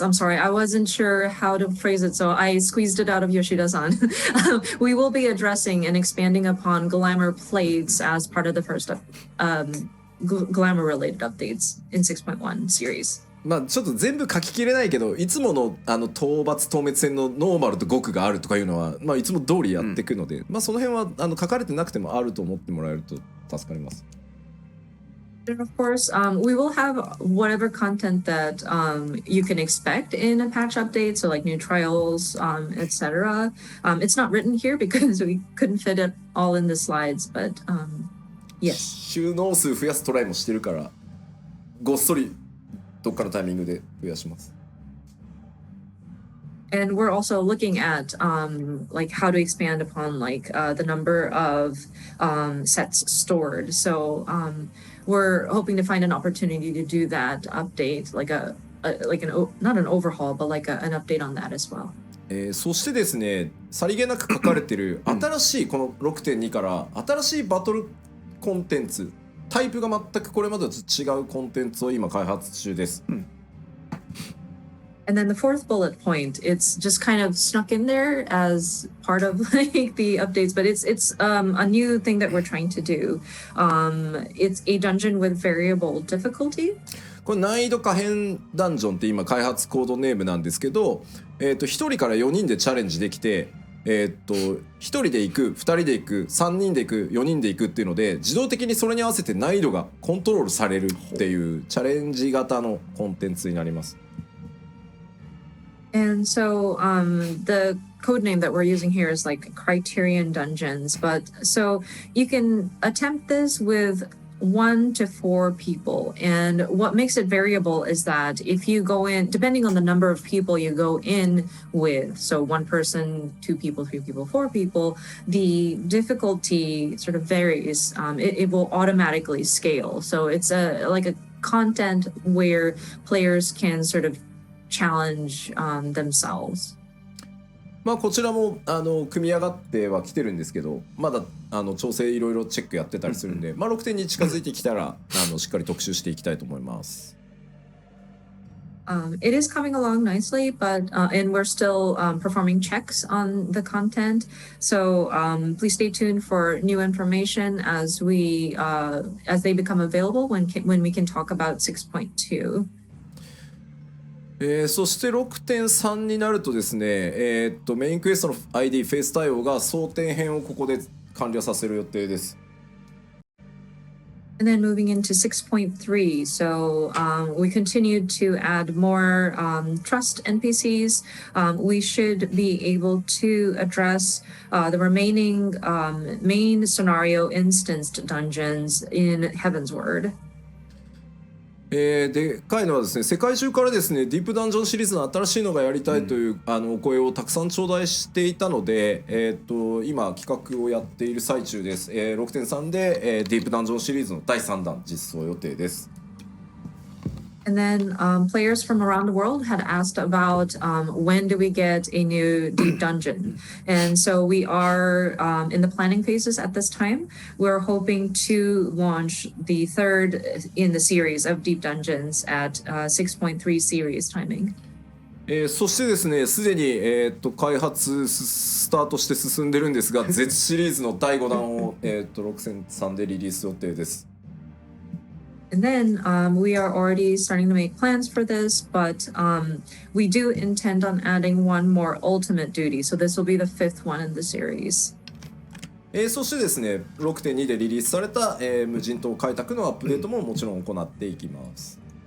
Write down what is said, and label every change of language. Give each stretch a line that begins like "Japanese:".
English: I'm sorry, I wasn't sure how to phrase it, so I squeezed it out of Yoshida-san. We will be addressing and expanding upon glamour plates as part of the first glamour related updates in 6.1 series.
Japanese: まあちょっと全部書ききれないけどいつもの討伐討滅戦のノーマルと極があるとかいうのは、まあ、いつも通りやっていくので、まあその辺は書かれてなくてもあると思ってもらえると助かります。
English: And of course, we will have whatever content that you can expect in a patch update, so like new trials, etc. It's not written here because we couldn't fit it all in the slides, but yes.
Japanese: 収納数増やすトライもしてるからごっそりどっかのタイミングで増やします。
English: And we're also looking at like how to expand upon like the number of sets stored. So we're hoping to find an opportunity to do that update, like not an overhaul, but like an update on that as well.
Japanese: そしてですね、さりげなく書かれてる新しいこの 6.2 から新しいバトルコンテンツ、タイプが全くこれまでと違うコンテンツを今開発中です。
English: And then the fourth bullet point, it's just kind of snuck in there as part of like the updates, but it's a new thing that we're trying to do. It's a dungeon with variable difficulty.
Japanese: これ難易度可変ダンジョンって今開発コードネームなんですけど、1人から4人でチャレンジできて、1人で行く、2人で行く、3人で行く、4人で行くっていうので自動的にそれに合わせて難易度がコントロールされるっていうチャレンジ型のコンテンツになります。
English: And so the code name that we're using here is like Criterion Dungeons. But so you can attempt this with 1 to 4 people. And what makes it variable is that if you go in, depending on the number of people you go in with, so 1 person, 2 people, 3 people, 4 people, the difficulty sort of varies. It will automatically scale. So it's like a content where players can sort of challenge themselves.
Japanese: まあこちらも組み上がってはきてるんですけど、まだ調整いろいろチェックやってたりするんで、まあ 6.2 に近づいてきたらしっかり特集していきたいと思います。
English: It is coming along nicely, but and we're still performing checks on the content. So please stay tuned for new information as they become available when we can talk about 6.2.
Japanese: そして 6.3 になるとですね、メインクエストの ID フェイス対応が争点編をここで完了させる予定です。
English: And then moving into 6.3, so we continued to add more trust NPCs. We should be able to address the remaining main scenario instanced dungeons in Heavensward.
Japanese: でかいのはですね、世界中からですねディープダンジョンシリーズの新しいのがやりたいという、お声をたくさん頂戴していたので、今企画をやっている最中です。 6.3 で、ディープダンジョンシリーズの第3弾実装予定です。
English: And then players from around the world had asked about when do we get a new deep dungeon. And so we are in the planning phases at this time. We're hoping to launch the third in the series of deep dungeons at 6.3 series timing.
Japanese: そしてですね、すでに、開発スタートして進んでるんですがZ シリーズの第5弾を、6.3 でリリース予定です。
English: And then we are already starting to make plans for this, but we do intend on adding one more ultimate duty. So this will be the 5th one in the series.
Japanese: そしてですね、6.2 でリリースされた、無人島開拓のアップデートももちろん行っていきます。